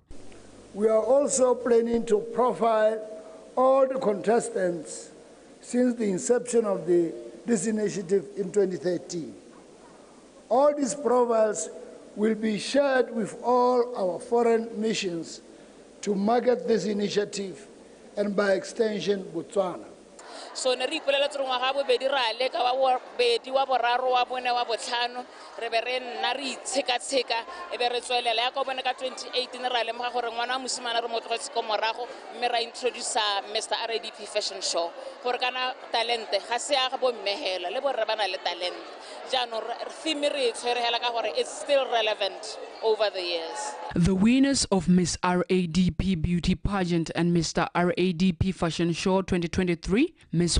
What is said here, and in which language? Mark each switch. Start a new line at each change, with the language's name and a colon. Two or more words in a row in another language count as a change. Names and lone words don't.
English: We are also planning to profile all the contestants since the inception of this initiative in 2013. All these profiles will be shared with all our foreign missions to market this initiative and by extension Botswana.
Tswana: So ne re ipolela tsore ngwaga bobedi ra leka wa bobedi wa boraro wa bone wa botlhano re be re nna re itsheka-tsheka e be re tswelela ya ka bone ka 2018 ra lemoga gore ngwana wa mosimane re mo tlogetse ko morago mme ra introduce Mr. RADP Fashion Show gore kana talente ga se ya bo mmehela le borre bana le talent jaanong theme re tshwerehela ka gore
English: it's still relevant over the years. The winners of Miss RADP Beauty Pageant and Mr. RADP Fashion Show 2023, Ms.